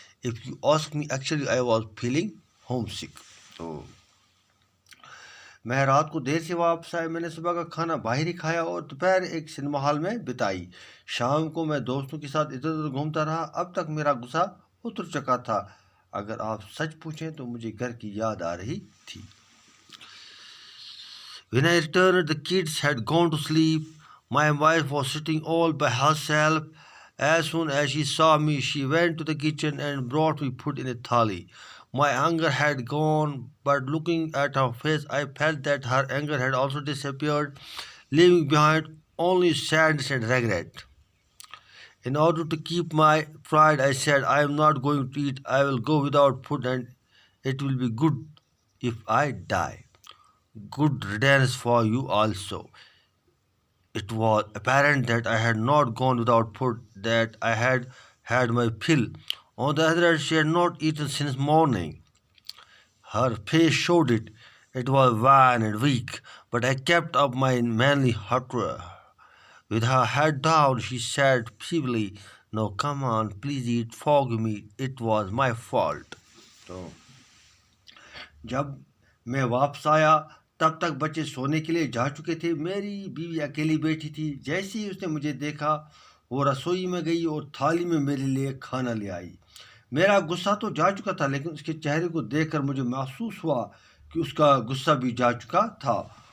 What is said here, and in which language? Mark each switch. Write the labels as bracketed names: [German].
[English] If you ask me, actually, I was feeling homesick. [Hindi] तो मैं रात को देर से वापस आया. मैंने सुबह का खाना बाहर ही खाया और दोपहर एक सिनेमा हॉल में बिताई. शाम को मैं दोस्तों के साथ इधर उधर घूमता रहा. अब तक मेरा गुस्सा उतर चुका था. अगर आप सच पूछें तो मुझे घर की याद आ रही थी. [English] When I returned, the kids had gone to sleep. My wife was sitting all by herself. As soon as she saw me, she went to the kitchen and brought me food in a thali. My anger had gone, but looking at her face, I felt that her anger had also disappeared, leaving behind only sadness and regret. In order to keep my pride, I said, I am not going to eat. I will go without food and it will be good if I die. Good riddance for you also. It was apparent that I had not gone without food, that I had had my fill. On the other hand, she had not eaten since morning. Her face showed it. It was wan and weak, but I kept up my manly hauteur. With her head down, she said feebly, No, come on, please eat, forgive me, it was my fault. [Hindi] तो जब मैं वापस आया तब तक बच्चे सोने के लिए जा चुके थे. मेरी बीवी अकेली बैठी थी. जैसे ही उसने मुझे देखा, वो रसोई में गई और थाली में मेरे लिए खाना ले आई. मेरा गुस्सा तो जा चुका था, लेकिन उसके चेहरे को देखकर मुझे महसूस हुआ कि उसका गुस्सा भी जा चुका था.